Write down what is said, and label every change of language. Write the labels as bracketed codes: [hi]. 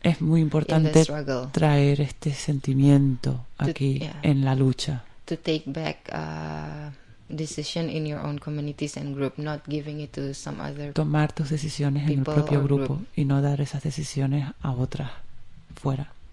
[es] Es muy importante traer este sentimiento aquí en la lucha. [en] To take back decision in your own communities and group, not giving it to some other. [es] Tomar tus decisiones en el propio grupo y no dar esas decisiones a otras fuera.